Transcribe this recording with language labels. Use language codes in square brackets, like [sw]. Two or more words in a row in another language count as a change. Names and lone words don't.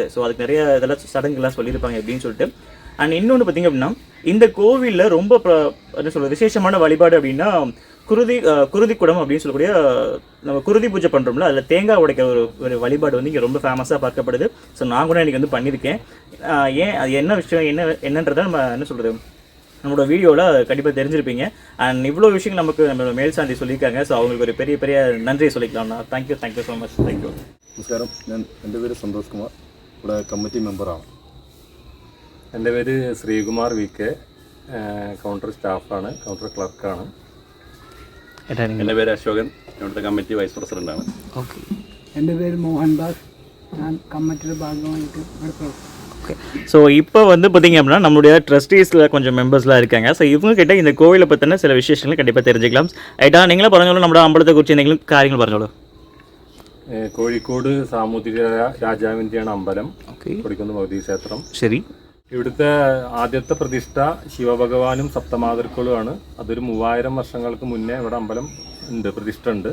[ta] ஸோ அதுக்கு நிறைய இதெல்லாம் சடங்குலாம் சொல்லியிருப்பாங்க அப்படின்னு சொல்லிட்டு. அண்ட் இன்னொன்று பார்த்திங்க அப்படின்னா இந்த கோவிலில் ரொம்ப என்ன சொல்கிறது விசேஷமான வழிபாடு அப்படின்னா குருதி குடம் அப்படின்னு சொல்லக்கூடிய நம்ம குருதி பூஜை பண்ணுறோம்ல, அதில் தேங்காய் உடைக்கிற ஒரு வழிபாடு வந்து இங்கே ரொம்ப ஃபேமஸாக பார்க்கப்படுது. ஸோ நான் கூட இன்றைக்கி வந்து பண்ணியிருக்கேன். ஏன் அது என்ன விஷயம் என்னன்றதை நம்ம என்ன சொல்கிறது நம்மளோட வீடியோவில் கண்டிப்பாக தெரிஞ்சிருப்பீங்க. அண்ட் இவ்வளோ விஷயங்கள் நம்மளோட മേൽശാന്തി சொல்லியிருக்காங்க. ஸோ அவங்களுக்கு ஒரு பெரிய நன்றியை சொல்லிக்கலாம்ண்ணா. [en] Thank you so much. Thank you. [ml] നമസ്കാരം. എൻ്റെ പേര് സന്തോഷ് കുമാർ, ഇവിടെ കമ്മിറ്റി മെമ്പറാണ്. എൻ്റെ പേര് ശ്രീകുമാർ VK, കൗണ്ടർ സ്റ്റാഫാണ്, കൗണ്ടർ ക്ലർക്കാണ്. എൻ്റെ പേര് അശോകൻ, ഇവിടുത്തെ കമ്മിറ്റി വൈസ് പ്രസിഡൻ്റാണ്. ഓക്കെ. എൻ്റെ പേര് മോഹൻദാസ്, ഞാൻ കമ്മിറ്റിയുടെ ഭാഗമായിട്ട് ഇവിടെ പ്രവർത്തിക്കുന്നു. [ta] ஓகே. ஸோ இப்போ வந்து பார்த்திங்க அப்படின்னா நம்மளுடைய ட்ரஸ்டீஸில் கொஞ்சம் மெம்பர்ஸ்லாம் இருக்காங்க. ஸோ இவங்க கிட்ட இந்த கோவிலை பற்றின சில விசேஷங்களை கண்டிப்பாக தெரிஞ்சுக்கலாம். [ml] ഐട്ടാ നിങ്ങളെ പറഞ്ഞോളൂ, നമ്മുടെ അമ്പലത്തെ കുറിച്ച് എന്തെങ്കിലും കാര്യങ്ങൾ പറഞ്ഞോളൂ. കോഴിക്കോട് സാമൂതിരി രാജാവിൻ്റെയാണ് അമ്പലം, ഓക്കെ. കൊടിക്കുന്ന് ഭഗവതി ക്ഷേത്രം. ശരി. ഇവിടുത്തെ ആദ്യത്തെ പ്രതിഷ്ഠ ശിവഭഗവാനും സപ്തമാതൃക്കളുമാണ്. അതൊരു 3000 വർഷങ്ങൾക്ക് മുന്നേ ഇവിടെ അമ്പലം ഉണ്ട്, പ്രതിഷ്ഠ ഉണ്ട്.